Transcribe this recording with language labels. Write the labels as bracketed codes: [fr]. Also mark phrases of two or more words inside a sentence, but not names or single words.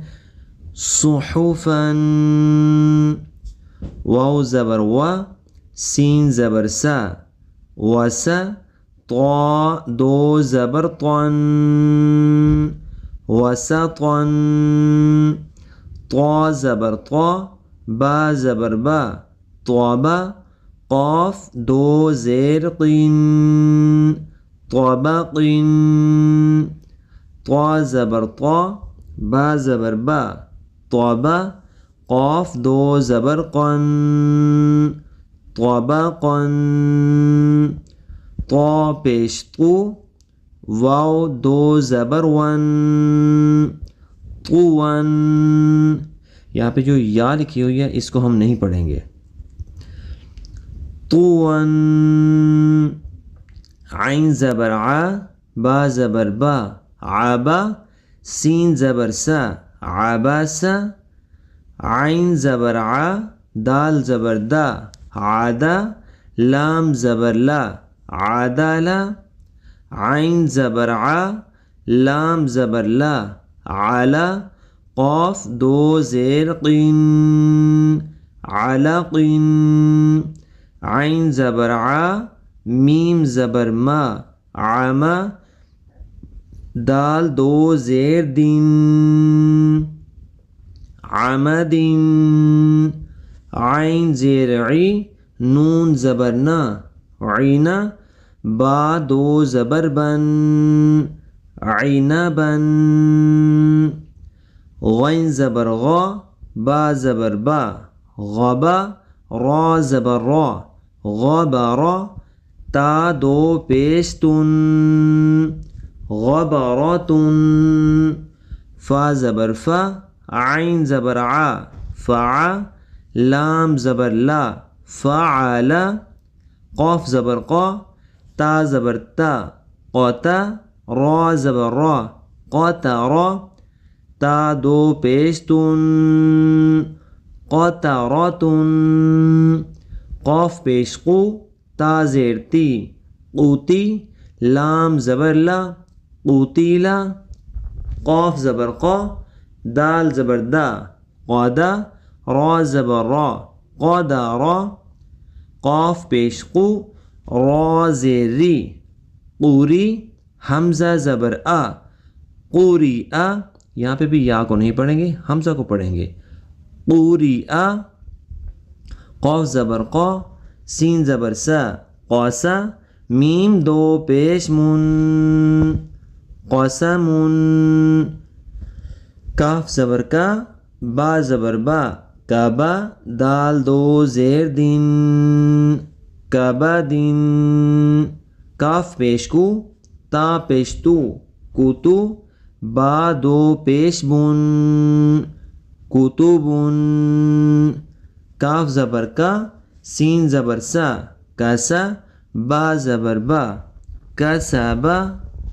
[ur] صحفن، واو زبر وا، سین زبر سا، وسا، طا دو زبر طن، وسطن۔ طا زبر طا، با زبر با، طابا، قاف دو زیر قین، طابقن۔ طا زبر طا، با زبر با، طابا، قاف دو زبر قن، طبقن۔ طا پیش طو، واو دو زبر ون، طون۔ یہاں پہ جو یا لکھی ہوئی ہے اس کو ہم نہیں پڑھیں گے۔ طون۔ عین زبر ع، با زبر با، عبا، سین زبر سا، عباسا۔ عین زبر ع، دال زبر دا، عدا، لام زبر لا، عدالا۔ عین زبر ع، لام زبر لا، علا، قاف دو زیر قین، علقن۔ عین زبر ع، میم زبر ما، عما، دال دو زیر دین، عمدن۔ عین زیر عی، نون زبر نا، عینا، با دو زبر بن، عینبن۔ غین زبر غا، با زبر با، غبا، را زبر را، غبرا، تا دو پیش تن، غبرتن۔ فا زبر فا، عین زبر ع، فع، لام زبر لا، فعل۔ قاف زبر قا، تا زبر تا، قتا، را زبر را، قطرا، تا دو پیش تن، قطرتن۔ قاف پیش قو، تا زیر تی، قوتی، لام زبر لا، قوتیلا۔ قاف زبر قا، دال زبر دا، قادا، را زبر را، قادرا۔ قاف پیش قو، را زیر ری، قوری، حمزہ زبر آ، قوری آ۔ یہاں پہ بھی یا کو نہیں پڑھیں گے، حمزہ کو پڑھیں گے، قوری آ۔ قاف زبر قا، سین زبر سا، قاسا، میم دو پیش من، قسمن۔ کاف زبر کا، با زبر با، کعبہ، دال دو زیر دن، کعبدن۔ کاف پیش کو، تا پیش تو، کوتو، با دو پیش بن، کتبن۔ کاف زبر کا، سین زبر سا، کسا، با زبر با، کسبا۔